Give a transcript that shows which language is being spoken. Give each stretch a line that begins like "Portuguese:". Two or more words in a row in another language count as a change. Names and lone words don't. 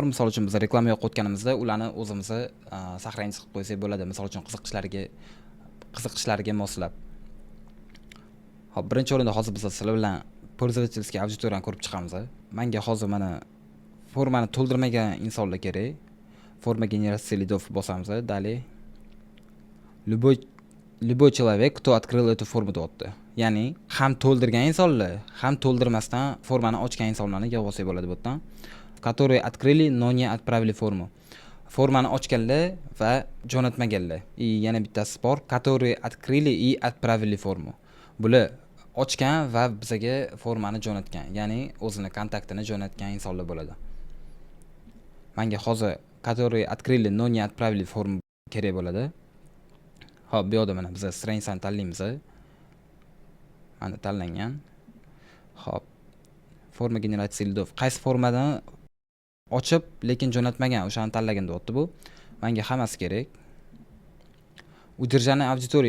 Uzbek: Misol uchun biz reklama yoqayotganimizda ularni o'zimiz сохранить qilib qo'ysak bo'ladi. Misol uchun qiziqishlariga moslab. Xo'p, birinchi o'rinda hozir biz sizlar bilan пользовательский auditoriyani ko'rib chiqamiz. Menga hozir mana formani to'ldirmagan insonlar kerak.
Russian: Forma генерации лидов bosamiz. Далее. Любой человек, кто открыл эту форму deyapti.
Uzbek: Ya'ni ham to'ldirgan insonlar, ham to'ldirmasdan formani ochgan insonlarni yig'ib olsak bo'ladi bu yerdan.
Russian: Которые открыли, но не отправили форму.
Uzbek: Formani ochganlar va jo'natmaganlar. Yana bittasi bor,
Russian: которые открыли и отправили форму.
Uzbek: Bular ochgan va bizga formani jo'natgan, ya'ni o'zini kontaktini jo'natgan insonlar bo'ladi. Menga hozir
Russian: которые открыли, но не отправили форму
Uzbek: kerak bo'ladi. Xo'p, bu yerda mana biz stransani tanlaymiz. Mana tanlangan. Xo'p. Forma generatsiya lidov. Qaysi formadan ochib, lekin jo'natmagan, o'shani tanlagan deyapti bu. Menga hammasi kerak. Удержание auditoriya.